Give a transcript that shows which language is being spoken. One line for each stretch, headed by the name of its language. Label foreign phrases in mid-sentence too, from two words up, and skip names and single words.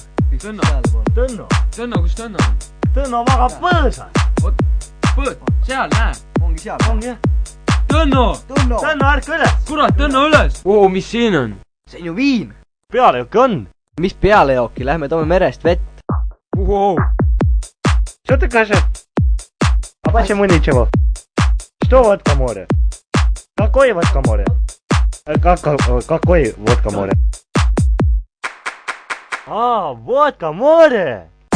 Estonian: Tõnno, kus Tõnno on? Tõnno magab põõsas. Põõd, seal, näe. Ongi seal. Ongi jah. Tõnno! Tõnno, ärka üles. Kurat, Tõnno üles! Mis siin on? See on ju viin. Pealejooki on. Mis pealejooki? Lähme toome merest vett.
Russian: Что ты кажешь? А почему ничего? Что водка море? Какой водка море? Какой водка море? А, водка море!